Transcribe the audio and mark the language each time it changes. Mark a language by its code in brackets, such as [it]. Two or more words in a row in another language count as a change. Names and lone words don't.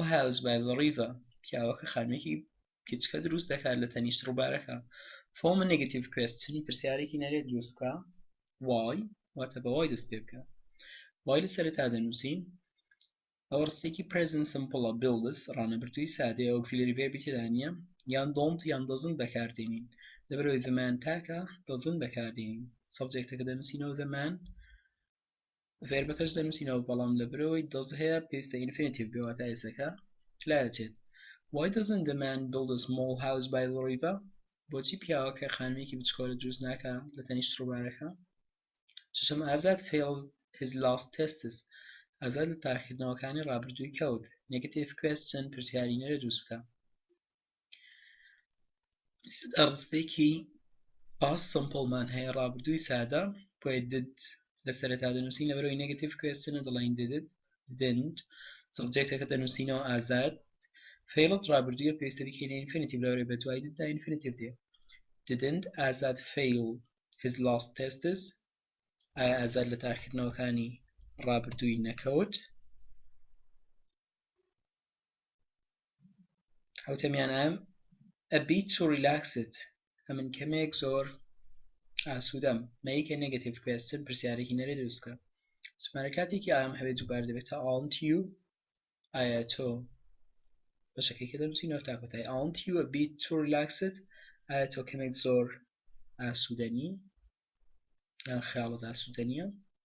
[en] house by the river [ckb] پیاوەکە خانوویەکی کچکە دروست دەکات لە تەنیشت ڕووبارەکە [en] form a negative question [ckb] پرسیارێکی نەرێ دروست بکە why واتە بە why دەست پێ بکە why لە سەرەتا دەنووسین ئەوە ڕستێکی [en] present simple builds [ckb] ڕانەبردووی سادەیە [en] auxiliary verbi [ckb] تێدا نییە یان don't یان doesn't بەکاردێنین لەبەرەوەی [en] the man [ckb] تاکە doesn't بەکاردێنین subjectەکە دەنووسینەوە [en] the man [ckb] verbەکەش دەنووسینەوە بەڵام لەبەرەوەی does هەیە پێویستە infinitive بێ واتە ئێسەکە لایەچێت [en] Why doesn't the man build a small house by the river? [ckb] بۆچی پیاوەکە خانوویەکی بچکۆڵە دروست ناکە لە تەنیشت ڕووبارەکە شەشەم ئازاد [en] failed his last tests [ckb] ئازاد لە تاقیکردنەوەکانی ڕابردووی کەوت [en] negative question [ckb] پرسیاری نەرێ دروست بکە لێرەدا ڕستێکی [en] past simple [ckb] مان هەیە ڕابردووی سادە بۆیە did لە سەرەتا دەنووسین لەبەرەوەی [en] negative question [ckb] دەڵێن didn't subjectەکە دەنووسینەوە ئازاد failed ڕابردوویە پێویستە بکەینە infinitive لەوەرەوەی بە دوای didدا infinitive دێ [en] didn't ئازاد fail his last tests [ckb] ئایا ئازاد لە تاقیکردنەوەکانی ڕابردووی نەکەوت حوتەمیان ئەم [en] a bit too relaxed [ckb] ئەمن کەمێک زۆر ئاسوودەم [en] make a negative question [ckb] پرسیارێکی نەرێ دروست بکە وتمانە کاتێکی ئایام هەبێت دووبارە دەبێتە [en] aren't you [ckb] ئایا تۆ بەشەکەی کە دەنووسینەوە تا کۆتایی [en] aren't you a bit too relaxed [ckb] ئایا تۆ کەمێک زۆر ئاسوودەنی یان خەیاڵت ئاسوودە نییە